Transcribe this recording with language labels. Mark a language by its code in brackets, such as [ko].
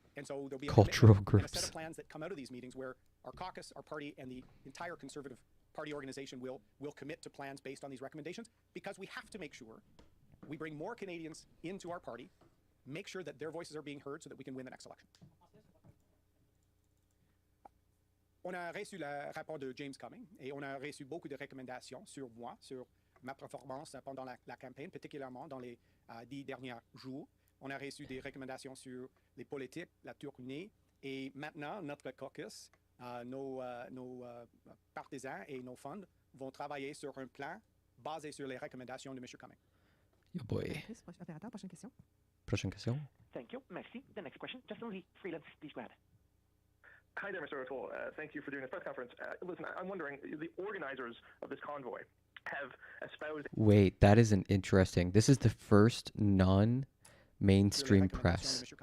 [en] And so there'll be a set of plans that come out of these meetings where our caucus, our party, and the entire Conservative Party organization will commit to plans based on these recommendations, because we have to make sure we bring more Canadians into our party, make sure that their voices are being heard so that we can win the next election. [fr] On a reçu le rapport de James Cumming et on a reçu beaucoup de recommandations sur moi, sur ma performance pendant la campagne, particulièrement dans les 10 derniers jours. On a reçu des recommandations sur les politiques, la tournée, et maintenant, notre caucus, nos partisans et nos funds vont travailler sur un plan basé sur les recommandations de M. Cumming. [en] Yo boy. [fr] Opérateur, prochaine question. Prochaine question. [en] Thank you. [fr] Merci. [en] The next question, Justin Lee, freelance, please go ahead. Hi there, Mr. O'Toole. Thank you for doing this press conference. Listen, I'm wondering, the organizers of this convoy have espoused... Wait, that is an interesting... This is the first non-mainstream press.